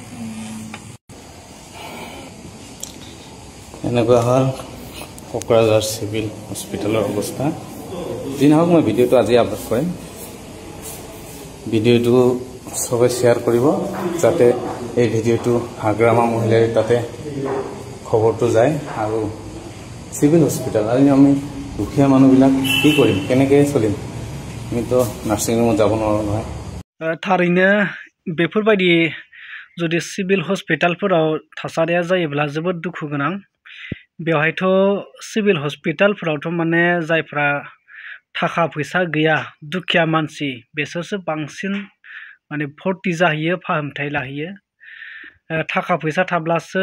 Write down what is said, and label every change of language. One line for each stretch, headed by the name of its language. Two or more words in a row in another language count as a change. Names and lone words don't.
Assamese: এনেকুৱা হ'ল ক'ক্ৰাঝাৰ
English: civil hospital
Assamese: অৱস্থা দিন হওক মই ভিডিঅ'টো আজি আপলোড কৰিম ভিডিঅ'টো সবে শ্বেয়াৰ কৰিব যাতে এই ভিডিঅ'টো হাগ্ৰামা মহিলাৰ তাতে খবৰটো যায় আৰু
English: civil hospital
Assamese: আৰু আমি দুখীয়া মানুহবিলাক কি কৰিম কেনেকৈ চলিম আমিতো
English: nursing room
Assamese: যাব নোৱাৰোঁ নহয়
Bodo: थारैनो बेफोरबायदि जुदि
English: civil hospital
Bodo: थासारिया जायोब्ला जोबोद दुखु गोनां बेवहायथ'
English: civil hospital'
Bodo: माने जायफ्रा थाखा फैसा गैया दुखिया मानसि बेसोरसो बांसिन माने भर्ति जाहैयो फाहामथाय लाहैयो थाखा फैसा थाब्लासो